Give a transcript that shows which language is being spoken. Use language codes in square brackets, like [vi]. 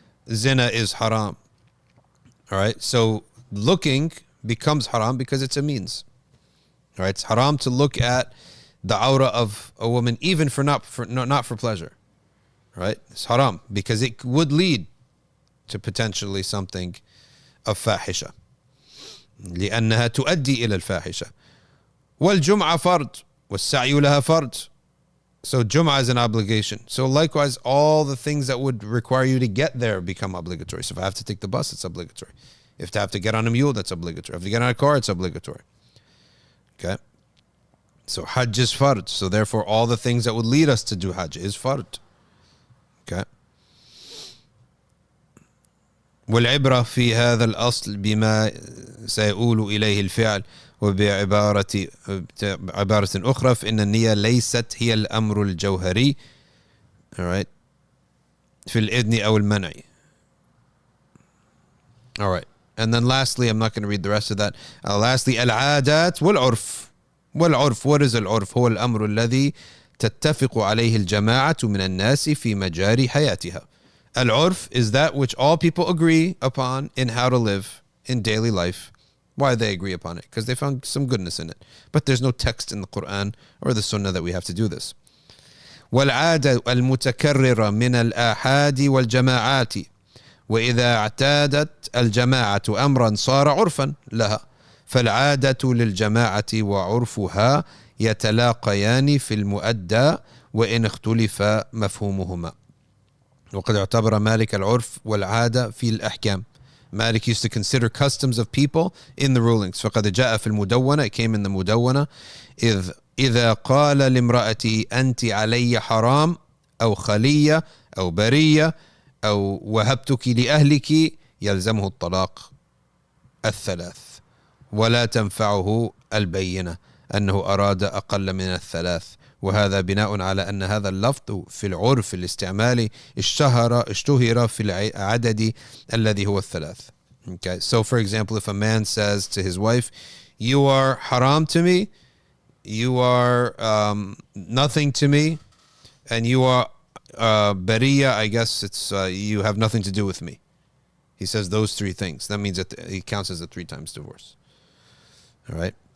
[en] Zina is haram. All right. So looking becomes haram because it's a means. All right. It's haram to look at the aura of a woman even not for pleasure. All right. It's haram because it would lead to potentially something of fahisha. [ar] لأنها تؤدي إلى الفاحشة. والجمعة فرض والسعي لها فرض. [en] So Jum'ah is an obligation. So likewise, all the things that would require you to get there become obligatory. So if I have to take the bus, it's obligatory. If I have to get on a mule, that's obligatory. If I have to get on a car, it's obligatory. Okay? So Hajj is fard. So therefore, all the things that would lead us to do Hajj is fard. Okay? [ar] والعبرة في هذا الأصل بما سيؤول إليه الفعل وبعبارة أخرى فإن النية ليست هي الأمر الجوهري. [en] All right. [ar] في الإذن أو المنع. [en] All right. And then lastly, I'm not going to read the rest of that. [ar] Lastly, العادات والعرف. [en] والعرف, what is العرف? [ar] هو الأمر الذي تتفق عليه الجماعة من الناس في مجاري حياتها. [en] Al-urf is that which all people agree upon in how to live in daily life. Why they agree upon it? Because they found some goodness in it. But there's no text in the Quran or the Sunnah that we have to do this. [ar] والعادة المتكررة من الآحاد والجماعات وإذا اعتادت الجماعة أمرا صار عرفا لها فالعادة للجماعة وعرفها يتلاقيان في المؤدى وإن اختلف مفهومهما. وقد اعتبر مالك العرف والعادة في الأحكام. [en] Malik used to consider customs of people in the rulings. [ar] فقد جاء في المدونة, [en] it came in the [ar] مدونة, إذا قال لامرأتي أنت علي حرام أو خلية أو برية أو وهبتك لأهلك يلزمه الطلاق الثلاث ولا تنفعه البينة أنه أراد أقل من الثلاث. وهذا بناء على أن هذا اللفظ في العرف الاستعمالي اشتهر في العدد الذي هو الثلاث. [en] Okay, so for example, if a man says to his wife, you are haram to me, you are nothing to me, and you are bariya, I guess it's you have nothing to do with me. He says those three things. That means that he counts as a 3 times divorce. All right?